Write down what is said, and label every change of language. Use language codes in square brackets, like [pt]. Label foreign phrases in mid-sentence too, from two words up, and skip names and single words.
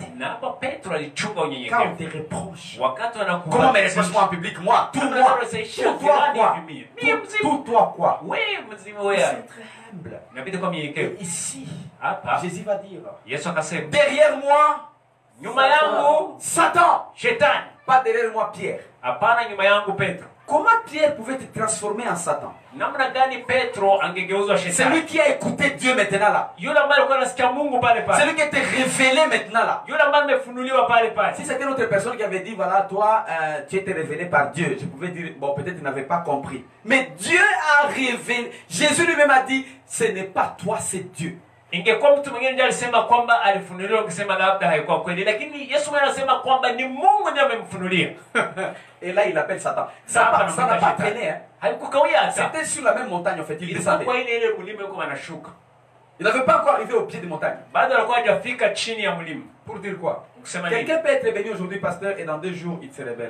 [fr] Quand on te reproche, comment me reproche-moi en public? Moi, tout moi, tout toi quoi? Tout toi quoi? C'est très humble. Et ici, Jésus va dire, derrière moi, Satan. Pas derrière moi Pierre. [sw] Hapana nyuma yangu Petro. [fr] Comment Pierre pouvait te transformer en Satan? [sw] Namna gani Petro angegeuzwa [fr] C'est [sw] shetani? [fr] lui qui a écouté Dieu maintenant là. [sw] Yule ambaye alikuwa anasikia Mungu pale [fr] C'est [sw] pale. [fr] lui qui a été révélé maintenant là. [sw] Yule ambaye amefunuliwa pale pale. [fr] Si c'était une autre personne qui avait dit, voilà, toi, tu étais révélé par Dieu, je pouvais dire, bon, peut-être tu n'avais pas compris. Mais Dieu a révélé. Jésus lui-même a dit, ce n'est pas toi, c'est Dieu. [sw] Ingekuwa mtu mwingine ndiye alisema kwamba alifunuliwa, ungesema labda haikuwa kweli, lakini Yesu mwenyewe anasema kwamba ni Mungu ndiye amemfunulia. [fr] Et là, il appelle Satan. Ça n'a pas traîné. Hein. C'était sur la même montagne, en fait. Il descendait. Il n'avait pas encore arrivé au pied de montagne. Pour dire quoi? Quelqu'un peut être béni aujourd'hui, pasteur, et dans 2 jours, il se révèle.